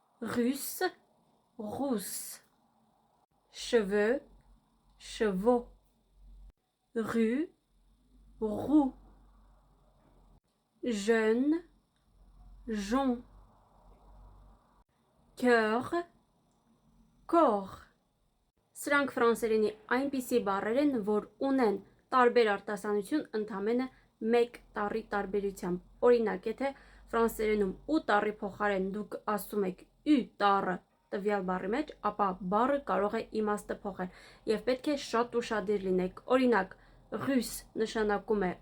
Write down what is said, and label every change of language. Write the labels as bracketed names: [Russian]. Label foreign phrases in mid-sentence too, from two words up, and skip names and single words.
[French] russe, rousse. Cheveux, chevaux. Rue, roue. Jeune, jonc. Cœur, corps. [Armenian] Սրանք ֆրանսերենի այնպիսի բառեր են, որ ունեն տարբեր արտասանություն ընդամենը մեկ տառի տարբերությամբ։ Օրինակ, եթե ֆրանսերենում ու տառի փոխարեն դուք ասում եք ü տառը տվյալ բառի մեջ, ապա բառը կարող է իմաստը փոխել եւ պետք է շատ ուշադիր լինեք։ Օրինակ, russe նշանակում է